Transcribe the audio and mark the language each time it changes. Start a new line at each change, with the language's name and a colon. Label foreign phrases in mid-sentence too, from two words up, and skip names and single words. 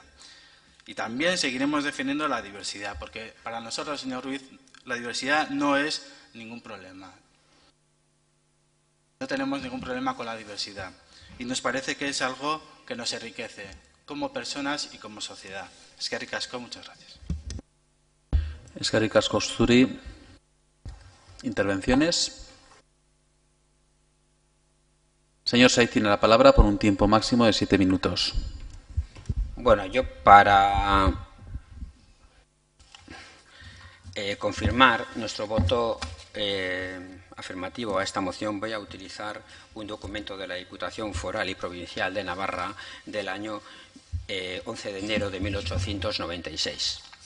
Spanish: Y también seguiremos defendiendo la diversidad, porque para nosotros, señor Ruiz, la diversidad no es ningún problema. No tenemos ningún problema con la diversidad. Y nos parece que es algo que nos enriquece como personas y como sociedad.
Basque: Eskerrik asko,
Spanish: muchas gracias.
Basque: Eskerrik asko zuri.
Spanish: Intervenciones. Señor Saiz tiene la palabra por un tiempo máximo de 7 minutos. Bueno, yo para confirmar nuestro voto afirmativo a esta moción voy a utilizar un documento de la Diputación Foral y Provincial de Navarra del año 11 de enero de 1896.